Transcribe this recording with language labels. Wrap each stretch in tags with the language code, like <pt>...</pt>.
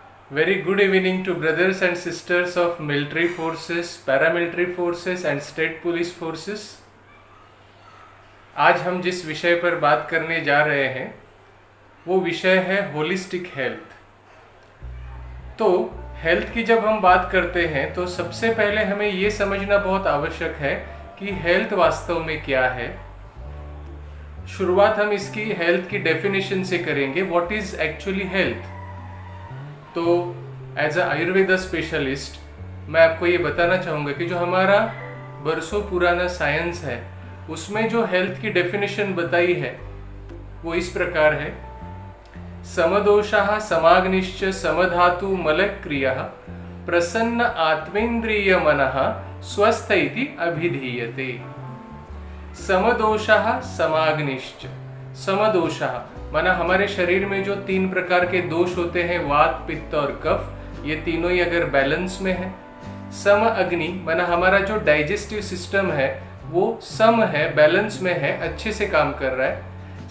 <en>Very good evening to brothers and sisters of military forces, paramilitary forces and state police forces.</en> <hi>आज हम जिस विषय पर बात करने जा रहे हैं वो विषय है होलिस्टिक हेल्थ। तो हेल्थ की जब हम बात करते हैं तो सबसे पहले हमें ये समझना बहुत आवश्यक है कि हेल्थ वास्तव में क्या है। शुरुआत हम इसकी हेल्थ की डेफिनेशन से करेंगे।</hi> <en>What is actually health?</en> <hi>तो</hi> <en>as a Ayurveda specialist</en> <hi>मैं आपको ये बताना चाहूँगा कि जो हमारा बरसों पुराना साइंस है उसमें जो हेल्थ की डेफिनेशन बताई है वो इस प्रकार है।</hi> <sa>समदोषाः समाग्निश्च समधातु मलक्रियः प्रसन्न आत्मेन्द्रिय मनः स्वस्थ इति अभिधीयते। समदोषाः समाग्निश्च, समदोषाः</sa> <hi>माना हमारे शरीर में जो 3 प्रकार के दोष होते हैं, वात पित्त और कफ, ये तीनों ही अगर बैलेंस में है। सम अग्नि माना हमारा जो डाइजेस्टिव सिस्टम है वो सम है, बैलेंस में है, अच्छे से काम कर रहा है।</hi>